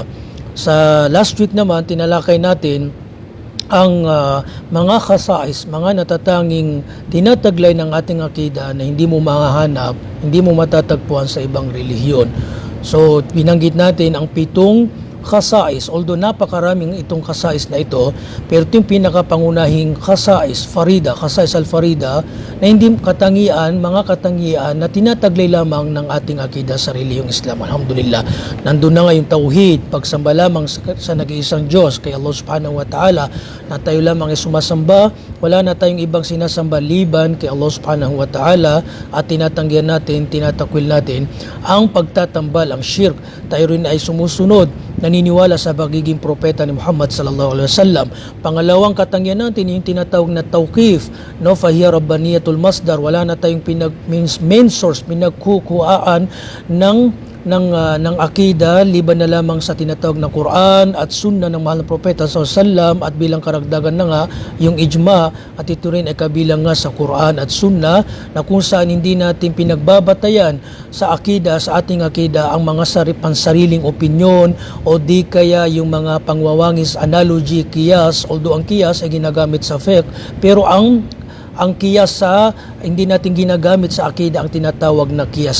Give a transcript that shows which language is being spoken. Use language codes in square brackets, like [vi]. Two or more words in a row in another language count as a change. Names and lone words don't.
[tl] Sa last week naman tinalakay natin ang mga khasais, mga natatanging tinataglay ng ating akida na hindi mo mahahanap, hindi mo matatagpuan sa ibang relihiyon. So, binanggit natin ang 7 khasais, although napakaraming itong khasais na ito, pero ito yung pinakapangunahing [ar] خصائص الفريدة, [tl] na hindi mga katangian na tinataglay lamang ng ating akida sa relihiyong Islam. Alhamdulillah, nandun na nga yung tauhid, pagsamba lamang sa nag-iisang Diyos, kay [ar] الله سبحانه وتعالى, [tl] na tayo lamang ay sumasamba, wala na tayong ibang sinasamba liban kay [ar] الله سبحانه وتعالى, [tl] at tinatanggihan natin, tinatakwil natin ang pagtatambal, ang shirk. Tayo rin ay sumusunod, naniniwala sa pagiging propeta ni Muhammad [ar] صلى الله عليه وسلم. [tl] Pangalawang katangian natin yung tinatawag na tawqif, no, [ar] فهي ربانية المصدر, [tl] wala na tayong [en] main source, [tl] pinagkukuhaan ng akida liban na lamang sa tinatawag na Quran at Sunnah ng mahal na propeta [ar] صلى الله عليه وسلم, [tl] at bilang karagdagan na nga yung ijma, at ito rin ay kabilang nga sa Quran at Sunnah, na kung saan hindi natin pinagbabatayan sa akida, sa ating akida, ang mga pansariling opinyon o di kaya yung mga pangwawangis, analogy, kiyas, although ang kiyas ay ginagamit sa fiqh, pero ang kiyas hindi natin ginagamit sa akida, ang tinatawag na kiyas.